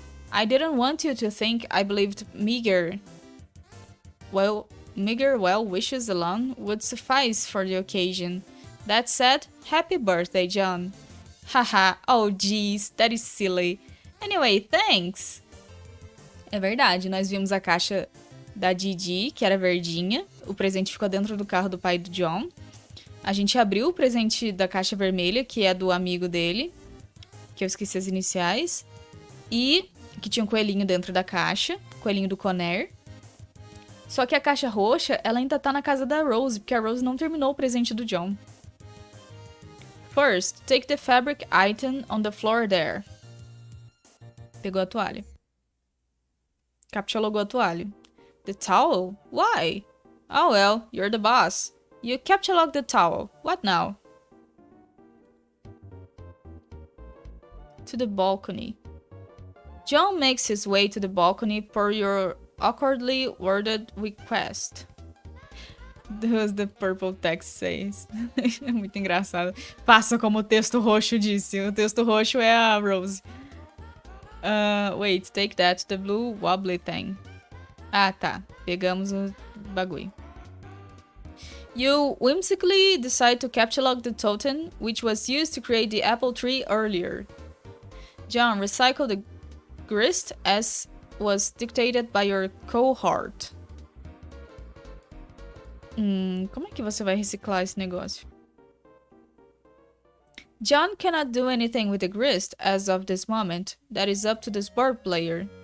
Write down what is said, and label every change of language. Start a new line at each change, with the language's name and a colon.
English: I didn't want you to think I believed meager well wishes alone would suffice for the occasion. That said, happy birthday, John. Haha, oh geez, that is silly. Anyway, thanks.
Portuguese: É verdade, nós vimos a caixa da Didi, que era verdinha. O presente ficou dentro do carro do pai do John. A gente abriu o presente da caixa vermelha, que é do amigo dele, que eu esqueci as iniciais, e que tinha um coelhinho dentro da caixa, coelhinho do Conner. Só que a caixa roxa, ela ainda tá na casa da Rose, porque a Rose não terminou o presente do John.
English: First, take the fabric item on the floor there.
Portuguese: Pegou a toalha. Captchalogou a toalha.
English: The towel? Why? Oh well, you're the boss. You captchalogged the towel. What now? To the balcony. John makes his way to the balcony per your awkwardly worded request. Does the purple text says.
Portuguese: É muito engraçado. Faça como o texto roxo disse. O texto roxo é a Rose.
English: Wait, take that, the blue wobbly thing.
Portuguese: Ah, tá. Pegamos o bagulho.
English: You whimsically decide to catalog the totem, which was used to create the apple tree earlier. John, recycle the grist as was dictated by your cohort.
Portuguese: Como é que você vai reciclar esse negócio?
English: John cannot do anything with the grist as of this moment. That is up to the board player.